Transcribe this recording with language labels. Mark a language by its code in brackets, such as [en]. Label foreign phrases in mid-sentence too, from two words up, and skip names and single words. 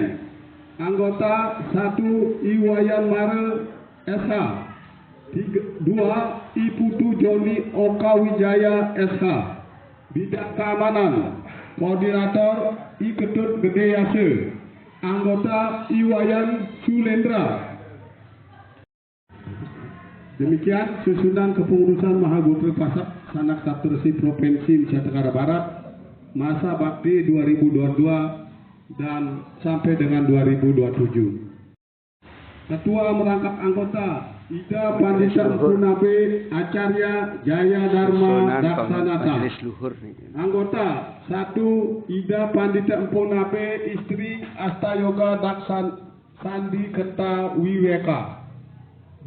[id] Anggota 1. Iwayan Mare SH. 2. Iputu Joni Oka Wijaya SH. Bidang Keamanan Koordinator I Ketut Gede Yase. Anggota Iwayan Sulendra. Demikian susunan kepengurusan Mahagotra Pasak Sanak Saptersi Provinsi Nusa Tenggara Barat masa bakti 2022 dan sampai dengan 2027. Ketua merangkap anggota Ida Pandita Empunabe Acarya Jaya Dharma Daksanata. Anggota 1. Ida Pandita Empunabe Istri Astayoga Daksan Sandi Kerta Wiweka. 2.